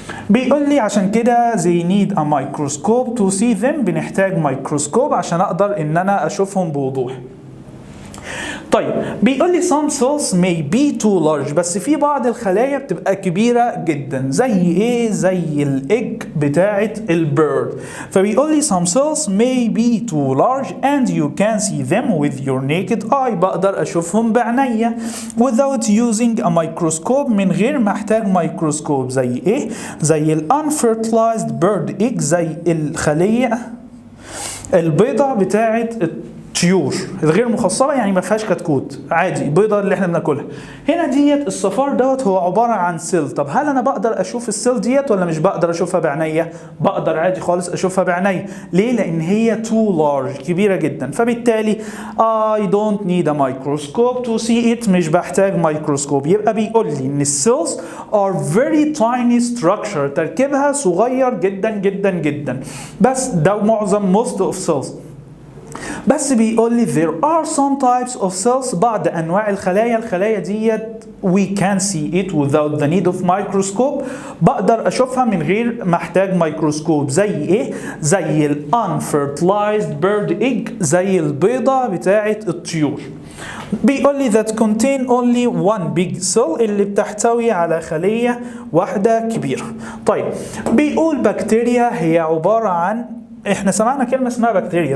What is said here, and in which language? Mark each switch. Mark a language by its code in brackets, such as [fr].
[ar] بيقول لي عشان كده [en] they need a microscope to see them، [ar] بنحتاج ميكروسكوب عشان اقدر ان انا اشوفهم بوضوح. طيب بيقول لي [en] some cells may be too large، [ar] بس في بعض الخلايا بتبقى كبيرة جدا. زي ايه؟ زي الايج بتاعة البيرد. فبيقول لي [en] some cells may be too large and you can see them with your naked eye، [ar] بقدر اشوفهم بعناية [en] without using a microscope، [ar] من غير ما احتاج ميكروسكوب. زي ايه؟ زي ال [en] unfertilized bird egg، [ar] زي الخلية البيضة بتاعة طيور الغير مخصبه، يعني ما فيهاش كتكوت، عادي بيضه اللي احنا بناكلها. هنا ديت الصفار دوت هو عباره عن سيل. طب هل انا بقدر اشوف السيل ديت ولا مش بقدر اشوفها بعينيا؟ بقدر عادي خالص اشوفها بعينيا. ليه؟ لان هي [en] too large، [ar] كبيره جدا، فبالتالي [en] I don't need a microscope to see it، [ar] مش بحتاج ميكروسكوب. يبقى بيقول لي ان السيلز [en] are very tiny structure، [ar] تركيبها صغير جدا جدا جدا، بس ده معظم [en] most of cells. [ar] بس بيقول لي [en] there are some types of cells، [ar] بعض أنواع الخلايا ديت [en] we can see it without the need of microscope، [ar] بقدر أشوفها من غير ما أحتاج ميكروسكوب. زي إيه؟ زي ال [en] unfertilized bird egg، [ar] زي البيضة بتاعة الطيور. بيقول لي [en] that contain only one big cell، [ar] اللي بتحتوي على خلية واحدة كبيرة. طيب بيقول بكتيريا هي عبارة عن، احنا سمعنا كلمة اسمها بكتيريا.